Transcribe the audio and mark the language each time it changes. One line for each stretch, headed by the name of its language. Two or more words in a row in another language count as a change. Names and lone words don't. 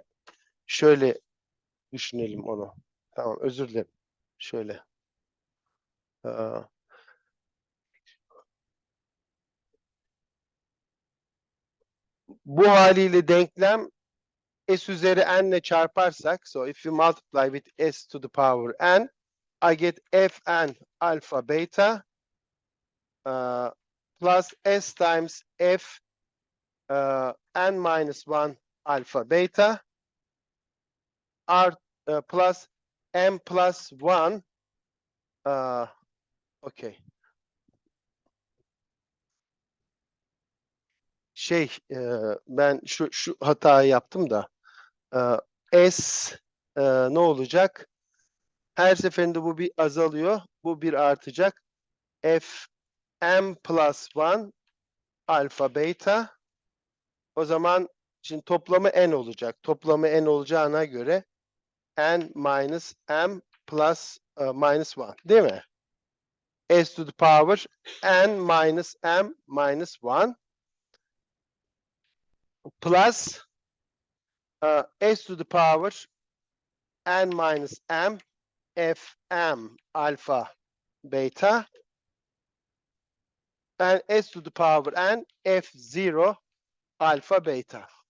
Turkish: Şöyle düşünelim onu. Tamam, özür dilerim. Şöyle. Aa, bu haliyle denklem s üzeri n ile çarparsak,
English: so if you multiply with s to the power n, I get fn alpha beta plus s times f n minus 1 alpha beta r plus m plus 1 okay.
Turkish: Ben şu hatayı yaptım da s ne olacak? Her seferinde bu bir azalıyor. Bu bir artacak. F m plus 1 alfa beta. O zaman şimdi toplamı n olacak. Toplamı n olacağına göre n
English: minus m plus minus
Turkish: 1. Değil mi?
English: S to the power n minus m minus 1 plus s to the power n minus m fm alpha beta and s to the power n f0 alpha beta.